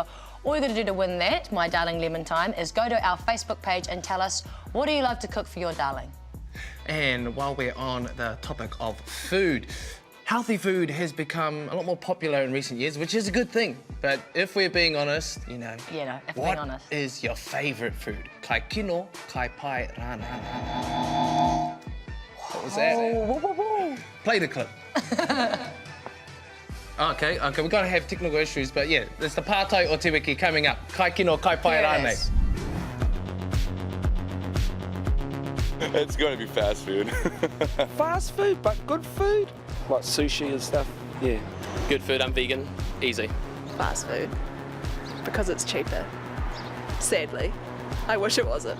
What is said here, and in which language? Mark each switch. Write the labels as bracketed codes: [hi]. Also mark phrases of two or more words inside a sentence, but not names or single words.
[en] All you got to do to win that, My Darling Lemon Time, is go to our Facebook page and tell us, what do you love to cook for your darling? And while we're on the topic of food, healthy food has become a lot more popular in recent years, which is a good thing. But if we're being honest, If being honest. what is your favourite food? [mi] Kai kino, kai pai rana. [en] What was that? Play the clip. Okay, we've got to have technical issues, but yeah, it's the Pātai o Te Wiki coming up. [mi] Kai kino, kai pai rane. [en] Yes. It's going to be fast food. Fast food, but good food. Like sushi and stuff, yeah. Good food, I'm vegan, easy. Fast food, because it's cheaper. Sadly. I wish it wasn't.